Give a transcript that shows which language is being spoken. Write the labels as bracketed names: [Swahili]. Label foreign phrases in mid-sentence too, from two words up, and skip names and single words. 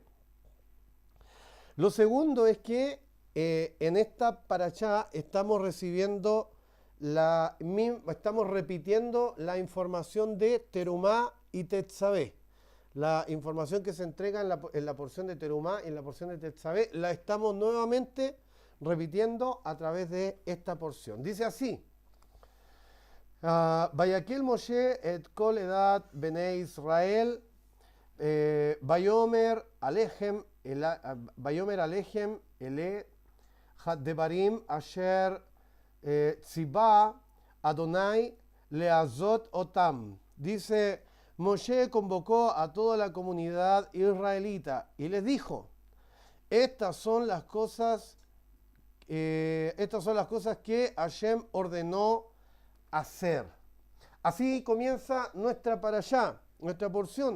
[Spanish] Lo segundo es que en esta parashá estamos repitiendo la información de Terumá y Tetzabé. La información que se entrega en la porción de Terumá y en la porción de Tetzabé la estamos nuevamente repitiendo a través de esta porción. Dice así: [Hebrew] ויקהל משה את כל עדת בני ישראל ויאמר אלהם אלה דברים אשר צוה יהוה לעשת אתם. [Spanish] Dice, Moshe convocó a toda la comunidad israelita y les dijo: estas son las cosas que Hashem ordenó hacer. Así comienza nuestra parashá, nuestra porción.